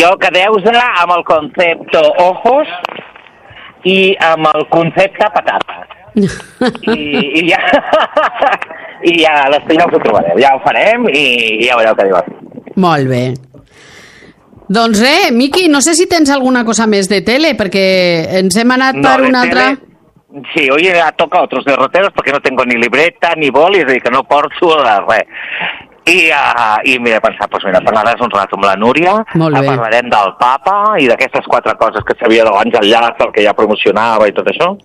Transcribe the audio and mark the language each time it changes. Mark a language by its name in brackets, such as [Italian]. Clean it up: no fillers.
[Catalan] Jo quedeu-se amb el concepte ojos i amb el concepte patata. I ja l'estiu ja us ho trobareu. Ja ho farem i ja veureu què diu. Molt bé. Doncs res, Miqui, no sé si tens alguna cosa més de tele, perquè ens hem anat per una altra... [Spanish] Sí, hoy ya toca otros derroteros porque no tengo ni libreta ni boli, es decir, que [Catalan] no porto res. I mira, pensar, [Spanish] pues mira, [Catalan] parlaràs un rato amb la Núria, parlarem del Papa i d'aquestes quatre coses que sabia de l'Àngel Llach, el que ja promocionava i tot això.